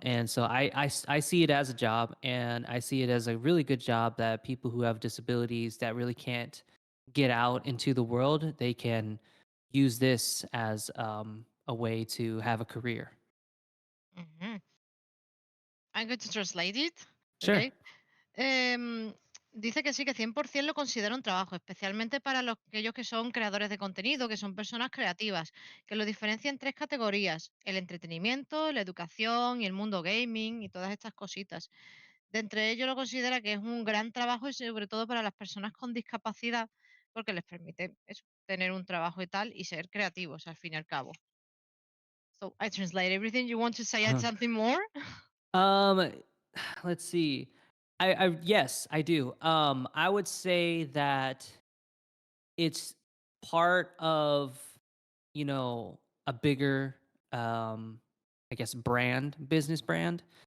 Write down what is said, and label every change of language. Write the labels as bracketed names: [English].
[English] And so I see it as a job, and I see it as a really good job that people who have disabilities that really can't get out into the world, they can use this as a way to have a career. Mm-hmm. I'm going to translate it. Sure. Okay. [Spanish] Dice que sí, que 100% lo considera un trabajo, especialmente para aquellos que son creadores de contenido, que son personas creativas, que lo diferencia en tres categorías: el entretenimiento, la educación y el mundo gaming y todas estas cositas. De entre ellos lo considera que es un gran trabajo y sobre todo para las personas con discapacidad, porque les permite eso, tener un trabajo y tal y ser creativos al fin y al cabo. [English] So I translate everything. You want to say something more? um, let's see. I yes, I do. I would say that it's part of, you know, a bigger, I guess, brand, business brand,